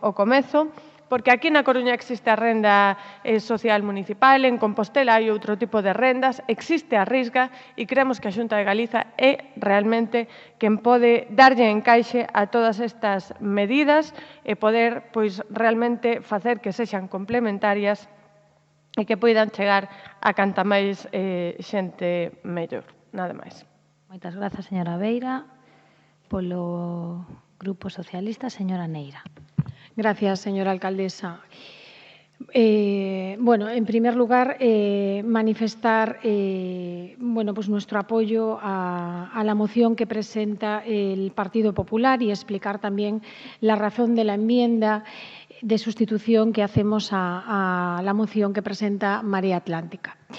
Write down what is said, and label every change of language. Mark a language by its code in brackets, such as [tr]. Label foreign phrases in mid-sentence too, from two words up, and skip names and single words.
[gl] ao comezo, porque aquí na Coruña existe a renda social municipal, en Compostela hai outro tipo de rendas, existe a Risga e creemos que a Xunta de Galiza é realmente quen pode darlle encaixe a todas estas medidas e poder realmente facer que sexan complementarias e que poidan chegar a canta máis xente mellor. Nada máis. Moitas grazas, señora Beira. Polo Grupo Socialista, señora Neira. [es] Gracias, señora alcaldesa. En primer lugar, manifestar nuestro apoyo a la moción que presenta el Partido Popular y explicar también la razón de la enmienda de sustitución que hacemos a la moción que presenta Marea Atlántica.